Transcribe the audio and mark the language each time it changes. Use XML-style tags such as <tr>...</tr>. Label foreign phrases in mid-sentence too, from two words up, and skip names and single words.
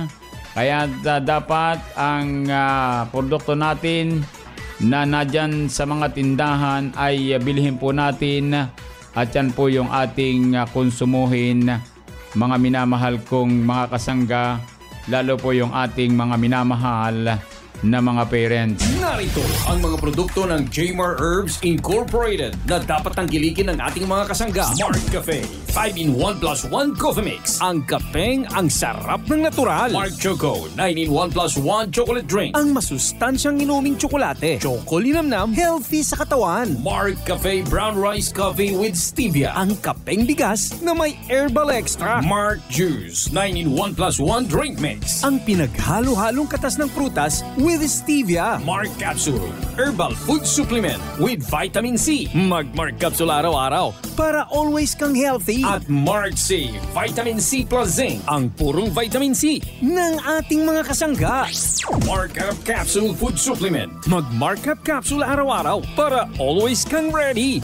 <tl>Kaya dapat ang produkto natin na nadyan sa mga tindahan ay bilhin po natin at yan po yung ating konsumuhin mga minamahal kong mga kasangga, lalo po yung ating mga minamahal na mga parents. Narito ang mga produkto ng Jmar Herbs Incorporated na dapat tangkilikin ng ating mga kasangga.</tl> <en>Mark Cafe 5-in-1 plus 1 coffee mix.</en> <tl>Ang kapeng ang sarap ng natural.</tl> <en>Mark Choco 9-in-1 plus 1 chocolate drink.</en> <tl>Ang masustansyang inuming tsokolate. Choco linamnam, healthy sa katawan.</tl> <en>Mark Cafe brown rice coffee with stevia.</en> <tl>Ang kapeng bigas na may</tl> <en>herbal extra. Mark Juice 9-in-1 plus 1 drink mix.</en> <tl>Ang pinaghalo-halong katas ng prutas</tl> <en>with stevia. Mark Capsule herbal food supplement with vitamin C.</en> <tl>Mag-Mark Capsule araw-araw para always kang healthy. At Mark C</tl> <en>vitamin C plus zinc,</en> <tl>ang purong</tl> <en>vitamin C</en> <tl>ng ating mga kasangga.</tl> <en>Mark Up Capsule food supplement.</en> <tl>Mag-Mark Up Capsule araw-araw para always kang ready.</tl>